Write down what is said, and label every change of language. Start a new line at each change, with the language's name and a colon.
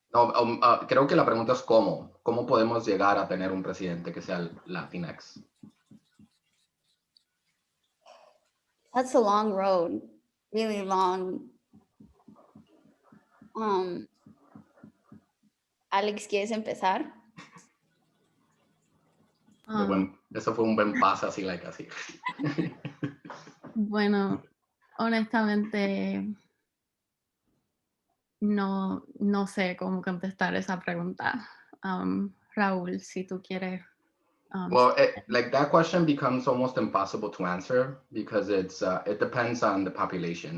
Spanish: No, creo que la pregunta es cómo podemos llegar a tener un presidente que sea Latinx.
English: That's a long road, really long.
Spanish: Alex, ¿quieres empezar? Eso fue un buen paso así, like así. Bueno, honestamente, no sé cómo contestar esa pregunta. Raúl, si tú quieres.
English: Well, like that question becomes almost impossible to answer because it depends on the population.